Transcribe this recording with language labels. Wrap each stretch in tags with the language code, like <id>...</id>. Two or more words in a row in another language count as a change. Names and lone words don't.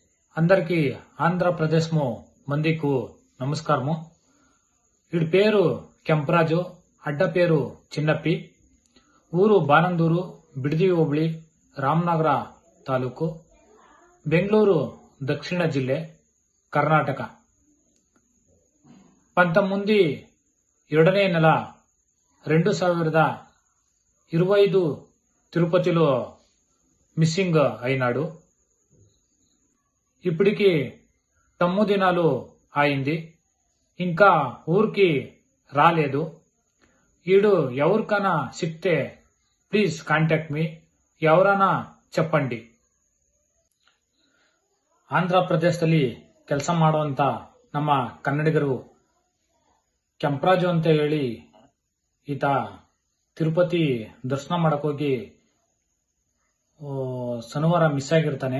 <te>అందరికీ ఆంధ్రప్రదేశ్ము మందికు నమస్కారము. వీడి పేరు ಕೆಂಪರಾಜು, అడ్డ పేరు చిన్నప్పి, ఊరు</te> <kn>ಬಾನಂದೂರು, ಬಿಡದಿ ಹೋಬಳಿ, ರಾಮನಗರ ತಾಲೂಕು, ಬೆಂಗಳೂರು ದಕ್ಷಿಣ ಜಿಲ್ಲೆ,</kn> <te>కర్ణాటక. 19 2వ నెల 2025 తిరుపతిలో మిస్సింగ్ అయినాడు. ఇప్పటికి 9 దినాలు అయింది, ఇంకా ఊరికి రాలేదు. ఈడు ఎవరికైనా సిక్తే</te> <en>please contact me,</en> <te>ఎవరైనా చెప్పండి.</te> <kn>ಆಂಧ್ರಪ್ರದೇಶದಲ್ಲಿ ಕೆಲಸ ಮಾಡುವಂತ ನಮ್ಮ ಕನ್ನಡಿಗರು ಕೆಂಪರಾಜು ಅಂತ ಹೇಳಿ ಈತ ತಿರುಪತಿ ದರ್ಶನ ಮಾಡಕ್ಕೋಗಿ ಶನಿವಾರ ಮಿಸ್ ಆಗಿರ್ತಾನೆ.</kn>